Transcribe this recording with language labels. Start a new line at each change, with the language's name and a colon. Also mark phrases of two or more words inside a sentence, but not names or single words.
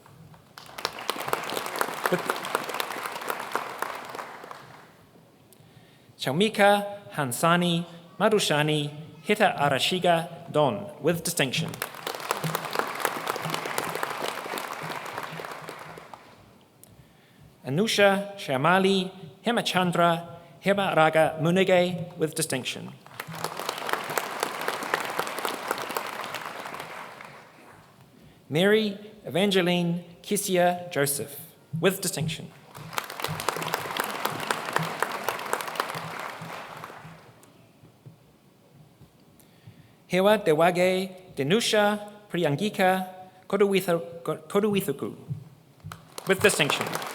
English: Chaumika Hansani Marushani Hita Arashiga Don, with distinction. Anusha Shamali Hemachandra Heba Raga Munige, with distinction. Mary Evangeline Kisia Joseph, with distinction. Hewa Dewage Denusha Priyangika Koduwithuku, with distinction.